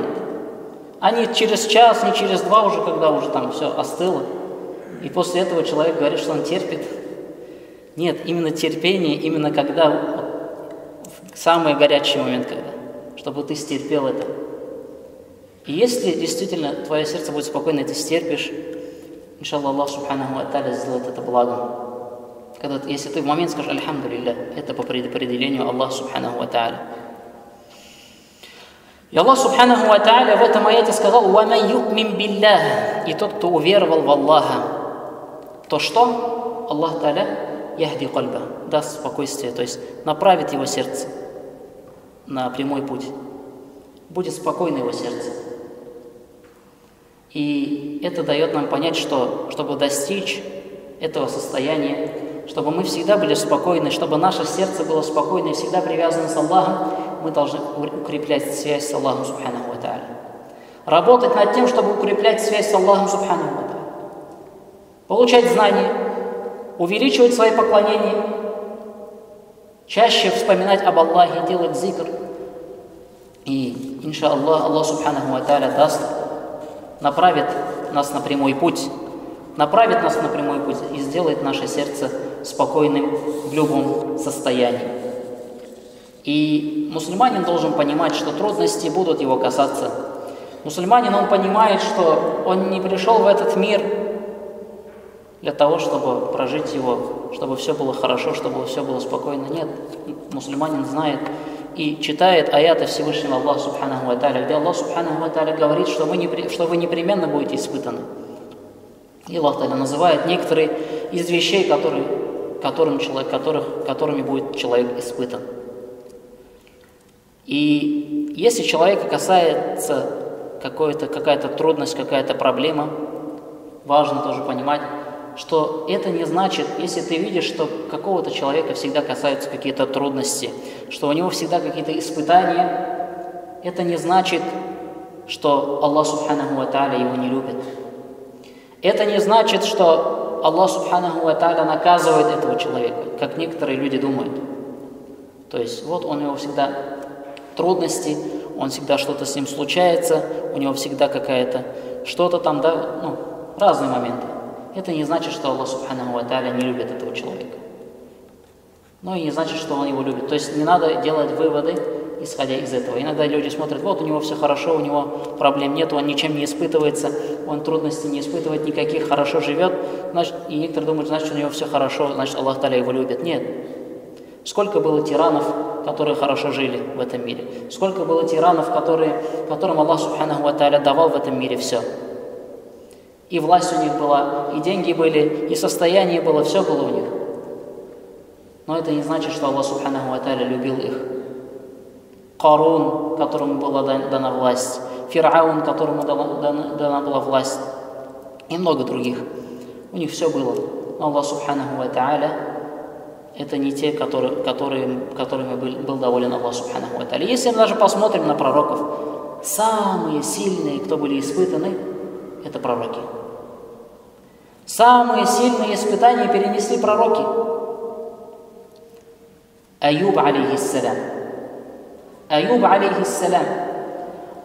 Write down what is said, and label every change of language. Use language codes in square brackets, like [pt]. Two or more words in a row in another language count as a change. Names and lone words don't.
[ru] А не через час, не через два уже, когда уже там все остыло. И после этого человек говорит, что он терпит. Нет, именно терпение, именно когда, в самый горячий момент, когда, чтобы ты стерпел это. И если действительно твое сердце будет спокойно, и ты стерпишь, иншаллах, [ar] الله سبحانه وتعالى [ru] сделает это благом. Если ты в момент скажешь [ar] «الحمد لله», [ru] это по предопределению [ar] الله سبحانه وتعالى. [ru] И [ar] الله سبحانه وتعالى [ru] в этом аяте сказал: [ar] «ومن يؤمن بالله», [ru] и тот, кто уверовал в Аллаха, то что? [ar] الله تعالى يهدي قلبه, [ru] даст спокойствие, то есть направит его сердце на прямой путь. Будет спокойно его сердце. И это дает нам понять, что чтобы достичь этого состояния, чтобы мы всегда были спокойны, чтобы наше сердце было спокойно и всегда привязано с Аллахом, мы должны укреплять связь с [ar] الله سبحانه وتعالى. [ru] Работать над тем, чтобы укреплять связь с [ar] الله سبحانه وتعالى. [ru] Получать знания, увеличивать свои поклонения, чаще вспоминать об Аллахе, делать зикр. И, иншаллах, [ar] الله سبحانه وتعالى [ru] направит нас на прямой путь, и сделает наше сердце спокойным в любом состоянии. И мусульманин должен понимать, что трудности будут его касаться. Мусульманин, он понимает, что он не пришел в этот мир для того, чтобы прожить его, чтобы все было хорошо, чтобы все было спокойно. Нет, мусульманин знает и читает аяты Всевышнего [ar] الله سبحانه وتعالى, [ru] где [ar] الله سبحانه وتعالى [ru] говорит, что вы непременно будете испытаны. И [ar] الله تعالى [ru] называет некоторые из вещей, которыми будет человек испытан. И если человека касается какая-то трудность, какая-то проблема, важно тоже понимать, что это не значит, если ты видишь, что какого-то человека всегда касаются какие-то трудности, что у него всегда какие-то испытания, это не значит, что [ar] الله سبحانه وتعالى [ru] его не любит. Это не значит, что [ar] الله سبحانه وتعالى [ru] наказывает этого человека, как некоторые люди думают. То есть вот у него всегда трудности, он всегда что-то с ним случается, у него всегда какая-то что-то там, разные моменты. Это не значит, что [ar] الله سبحانه وتعالى [ru] не любит этого человека. Но и не значит, что он его любит. То есть не надо делать выводы, исходя из этого. Иногда люди смотрят: вот у него все хорошо, у него проблем нет, он ничем не испытывается, он трудностей не испытывает никаких, хорошо живет. Значит, и некоторые думают, значит, у него все хорошо, значит, [ar] الله تعالى [ru] его любит. Нет. Сколько было тиранов, которые хорошо жили в этом мире? Сколько было тиранов, которым [ar] الله سبحانه وتعالى [ru] давал в этом мире все? И власть у них была, и деньги были, и состояние было, все было у них. Но это не значит, что [ar] الله سبحانه وتعالى [ru] любил их. Карун, которому была дана власть, Фир'аун, которому дана была власть, и много других. У них все было. Но [ar] الله سبحانه وتعالى [ru] это не те, которыми был доволен [ar] الله سبحانه وتعالى. [ru] Если мы даже посмотрим на пророков, самые сильные, кто были испытаны, это пророки. Самые сильные испытания перенесли пророки. Аюб алейхиссалям. Аюб алейхиссалям.